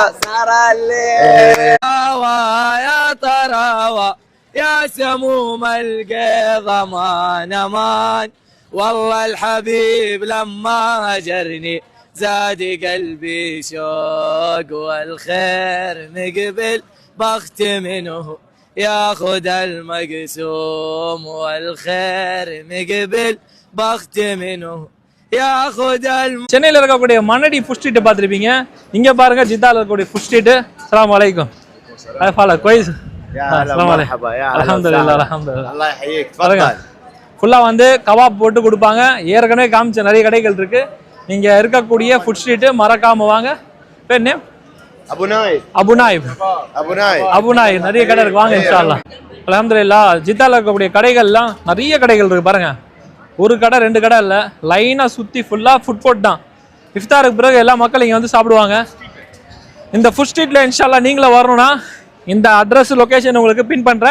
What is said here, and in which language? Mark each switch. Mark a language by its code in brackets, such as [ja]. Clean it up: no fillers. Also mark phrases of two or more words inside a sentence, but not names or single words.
[ar] سرى الليل يا تراوى يا سموم القيضة مان مان والله الحبيب لما هجرني زاد قلبي شوق والخير مقبل بخت منه ياخذ المقسوم والخير مقبل بخت منه ياخذ [ta] சென்னையில் இருக்கக்கூடிய மண்ணடி [en] food street [ta] பார்த்துருப்பீங்க. இங்கே பாருங்க ஜித்தால இருக்கக்கூடிய [en] food street. [ar] السلام عليكم. [ta] ஃபாலோ கோயிஸ். [ar] الحمد لله الحمد لله. الله يحييك تفضل. [ta] ஃபுல்லாக வந்து கபாப் போட்டு கொடுப்பாங்க. ஏற்கனவே காமிச்ச நிறைய கடைகள் இருக்கு. நீங்க இருக்கக்கூடிய [en] food street [ta] மறக்காம வாங்க. பேர் நேம் [ar] ابو نايف [ta] அபு நாயிப். அபு நாயிப் நிறைய கடை இருக்கு, வாங்க [ar] إن شاء الله. [ta] அல்ஹம்துலில்லாஹ் ஜித்தால இருக்கக்கூடிய கடைகள்லாம் நிறைய கடைகள் இருக்கு பாருங்க. ஒரு கடை ரெண்டு கடை இல்லை, லைனா சுத்தி ஃபுல்லா [en] food court [ta] தான். இஃப்தாருக்கு பிறகு எல்லா மக்களும் இங்க வந்து சாப்பிடுவாங்க. இந்த [en] food street [ar] إن شاء الله [ta] நீங்களும் வரணும்னா இந்த [en] address location [ta] உங்களுக்கு பின் பண்றேன்.